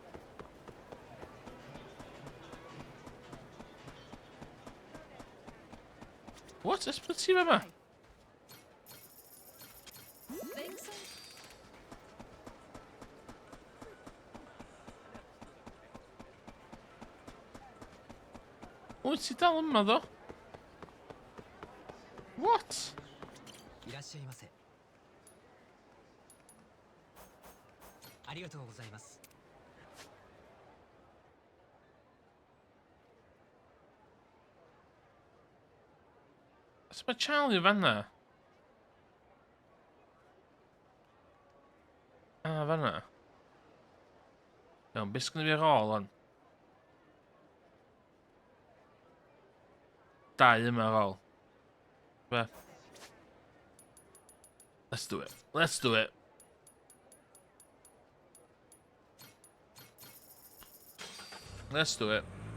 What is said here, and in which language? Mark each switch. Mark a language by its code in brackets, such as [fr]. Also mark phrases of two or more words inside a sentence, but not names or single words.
[cy] What? Ysbyty fe ma? [en] Think so? [cy] Wyt ti dal yma ddo? [en] What? [ja] いらっしゃいませ。ありがとうございます。 [cy] Os mae Charlie fanna? Ah, fanna. Iawn, beth sgynnu fi ar ôl o'n? Dau yma ar ôl. [en] Be? Let's do it. Let's do it. Let's do it.